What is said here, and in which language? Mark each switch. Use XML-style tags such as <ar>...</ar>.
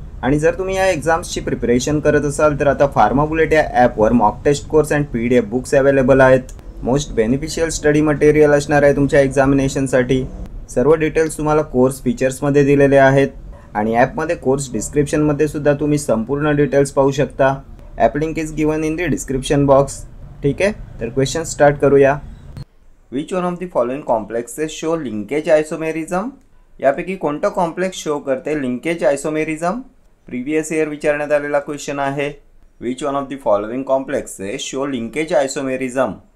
<mr>आणि जर तुम्ही या एक्झाम्सची प्रिपरेशन करत असाल तर आता फार्मा बुलेट या ॲपवर mock taste course and PDF books available आहेत.</mr> <en>most beneficial study material</en> <mr>असणार आहे तुमच्या एक्झामिनेशनसाठी. सर्व डिटेल्स तुम्हाला कोर्स फीचर्समध्ये दिलेले आहेत आणि ॲपमध्ये कोर्स डिस्क्रिप्शनमध्ये सुद्धा तुम्ही संपूर्ण डिटेल्स पाहू शकता.</mr> <en>App link is given in the description box.</en> <mr>ठीक आहे, तर क्वेश्चन स्टार्ट करूया.</mr> <en>Which one of the following complexes show linkage isomerism?</en> <mr>यापैकी कोणतं कॉम्प्लेक्स शो करते लिंकेज आयसोमेरिझम? प्रिव्हियस इयर विचारण्यात आलेला क्वेश्चन आहे.</mr> <en>Which one of the following complexes show linkage isomerism?</en>